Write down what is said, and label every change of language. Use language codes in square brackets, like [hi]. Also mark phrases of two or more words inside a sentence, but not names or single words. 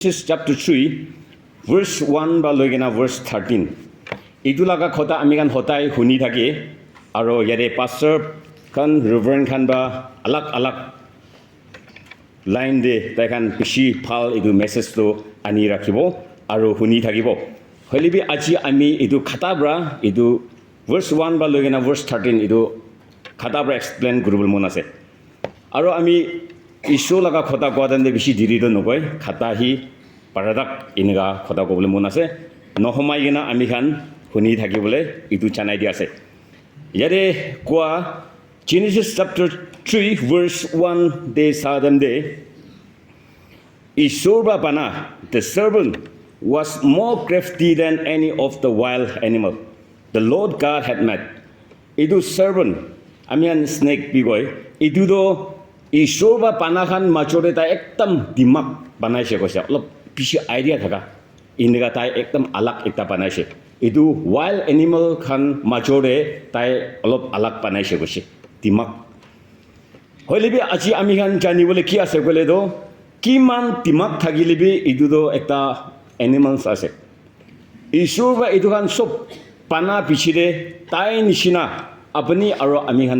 [en] Genesis chapter 3, verse 1 [nag] ba loigena [en] verse 13. [nag] Itu laga khota ami kan hotai huni thake aro yare pastor kan reverend kan ba alak line de tai kan bishi phal itu message to ani rakhibo aro huni thakibo holibi aji ami itu khata bra itu verse 1 ba loigena verse 13 itu khata bra explain gurubul mon ase aro ami isho laga khota kodan de bishi diri do nokoi khata hi paradak iniga khota ko bole mon ase nohomai gena ami khan huni thakibole itu chanai di ase yare kwa [en] Genesis chapter 3 verse 1 [nag] de sadam de Ishurba bana [en] the serpent was more crafty than any of the wild animal the Lord God had made [nag] itu serpent amian snake bigoy itu do Ishurba bana khan machore ta ekdam dimak banaise koise olop bishi idea thaka inega tai ekdam alak ekta banaise itu [en] wild animal [nag] khan machore tai olop alak banaise koise dimak hoilebi aji ami khan jani bole ki ase gole do kiman dimak thagilebi itu do ekta animals ase Ishurba itu khan sob pana pichire tai nishina apni aro ami khan